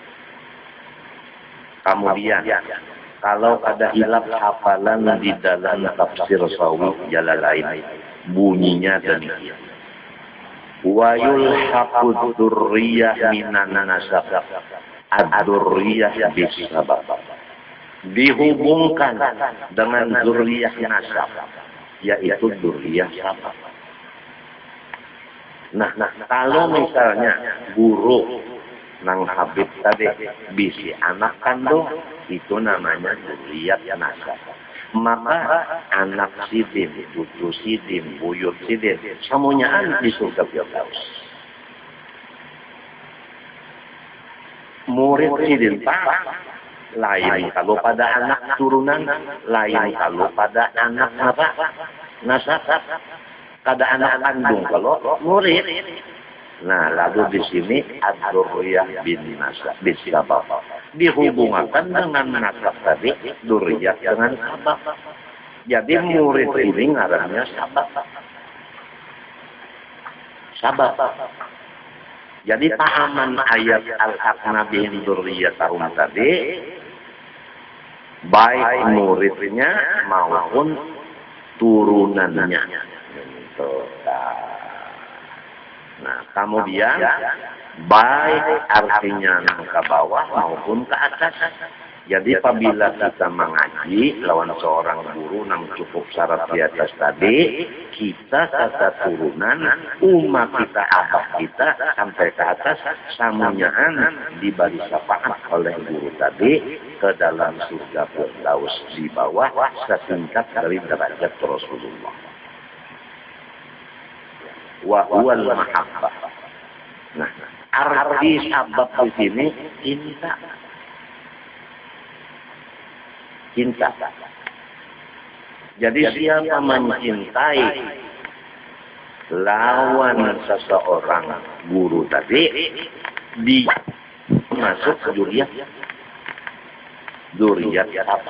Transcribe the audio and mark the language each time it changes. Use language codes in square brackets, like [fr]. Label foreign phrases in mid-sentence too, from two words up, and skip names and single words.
[id] Kemudian kalau ada hilaf hafalan di dalam tafsir Sawi Jalalain, bunyinya demikian. [ar] ويلحق الذرية من النسب. الذرية بسبب. [id] Dihubungkan dengan dzurriyyah nasab, yaitu dzurriyyah sabab. [bjn] Nah, kalau misalnya guru nang habib tadi bisi anak kandung, itu namanya dzurriyyah nasab. Maka anak sidin, cucu sidin, buyut sidin, semuanya di surga Firdaus. Murid sidin lain kalau pada anak turunan, lain kalau pada anak apa? Nasab. Kada anak kandung kalau murid. Nah, lalu di sini [ar] الذرية بالنسب بسبب. [id] Dihubungkan dengan nasab tadi, dzurriyyah dengan sabab. [bjn] Jadi murid ini ngarannya sabab. [id] Sabab. Jadi pahaman ayat [ar] ألحقنا بهم ذريتهم [id] tadi, baik muridnya maupun turunannya. Nah, kemudian baik artinya ke bawah maupun ke atas. [bjn] Jadi apabila kita mengaji lawan seorang guru yang cukup syarat di atas tadi, kita kata turunan umat kita, abah kita sampai ke atas samunyaan diberi syafaat oleh guru tadi ke dalam surga Firdaus di bawah setingkat dari derajat Rasulullah. [ar] وهو المحبة. [id] Nah, arti sabab di sini cinta. Cinta. [bjn] Jadi siapa mencintai lawan seseorang guru tadi, di masuk ke dzurriyyah sabab.